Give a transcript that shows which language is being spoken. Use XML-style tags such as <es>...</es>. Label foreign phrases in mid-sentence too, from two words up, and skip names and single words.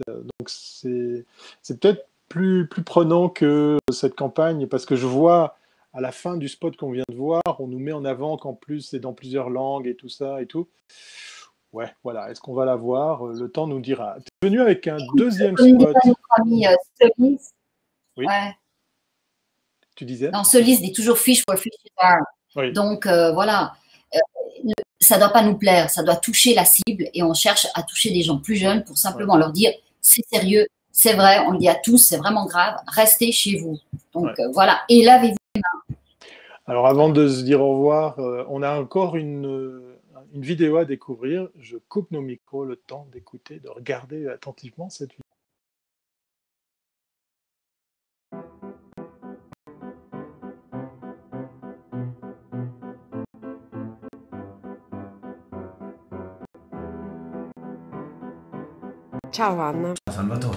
<fr>Donc c'est peut-être plus prenant que cette campagne, parce que je vois à la fin du spot qu'on vient de voir, on nous met en avant qu'en plus c'est dans plusieurs langues et tout ça et tout. Ouais, voilà, est-ce qu'on va la voir? Le temps nous dira. Tu es venu avec un deuxième spot. Notre ami Solis. Oui. Ouais. Tu disais? Non, Solis dit toujours</fr> <en>fish for fish are.</en> <fr>Oui. Donc voilà, ça ne doit pas nous plaire, ça doit toucher la cible et on cherche à toucher des gens plus jeunes pour simplement leur dire c'est sérieux. C'est vrai, on le dit à tous, c'est vraiment grave, restez chez vous. Donc voilà, et lavez-vous les mains. Alors avant de se dire au revoir, on a encore une vidéo à découvrir. Je coupe nos micros, le temps d'écouter, de regarder attentivement cette vidéo. Ciao Anna. Ciao Salvatore.</fr>